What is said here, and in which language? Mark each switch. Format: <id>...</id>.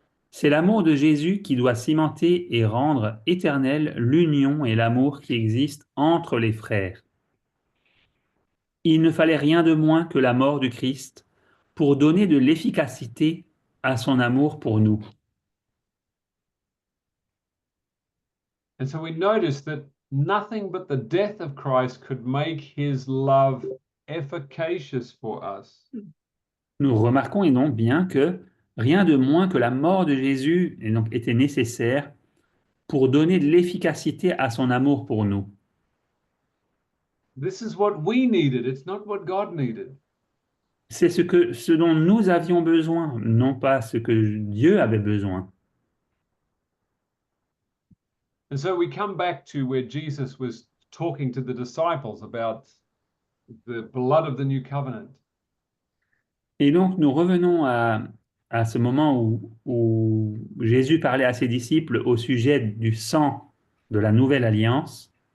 <fr>C'est l'amour de Jésus qui doit cimenter et rendre éternelle l'union et l'amour qui existent entre les frères. Il ne fallait rien de moins que la mort du Christ pour donner de l'efficacité à son amour pour nous.</fr> <en>And so we notice that nothing but the death of Christ could make his love efficacious for us.</en> <fr>Nous remarquons et donc bien que rien de moins que la mort de Jésus était nécessaire pour donner de l'efficacité à son amour pour nous.</fr> <en>This is what we needed. It's not what God needed.</en> <fr>C'est ce dont nous avions besoin, non pas ce que Dieu avait besoin.</fr> <en>And so we come back to where Jesus was talking to the disciples about the blood of the new covenant.</en> <fr>Et donc nous revenons à ce moment où Jésus parlait à ses disciples au sujet du sang de la nouvelle alliance.</fr>